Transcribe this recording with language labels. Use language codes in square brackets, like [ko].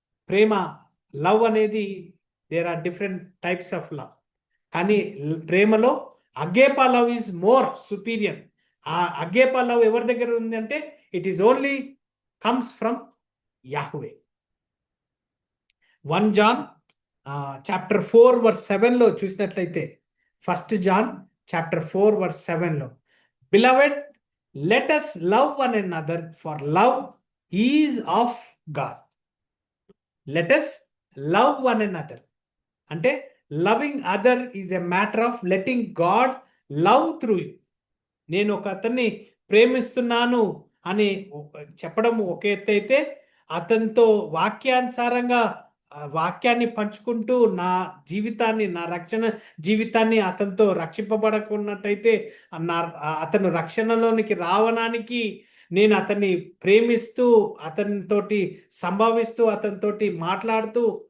[te] ప్రేమ, love అనేది [en] there are different types of love, [te] కానీ ప్రేమలో అగేపా [en] Love is more superior. [te] ఆ అగేపా లవ్ ఎవరి దగ్గర ఉంది అంటే [en] It is only comes from Yahweh. 1 John chapter 4 verse 7లో [te] చూసినట్లయితే, [en] 1 John chapter 4 verse 7లో, Beloved, let us love one another, for love is of God. Let us love one another. [te] అంటే [en] loving other is a matter of letting God love through you. [te] నేను ఒక అతన్ని ప్రేమిస్తున్నాను అని చెప్పడం ఒక ఎత్తు అయితే, అతనితో వాక్యానుసారంగా వాక్యాన్ని పంచుకుంటూ నా జీవితాన్ని, నా రక్షణ జీవితాన్ని అతనితో రక్షింపబడకున్నట్టయితే అతను రక్షణలోనికి రావడానికి నేను అతన్ని ప్రేమిస్తూ, అతనితోటి సంభావిస్తూ, అతనితోటి మాట్లాడుతూ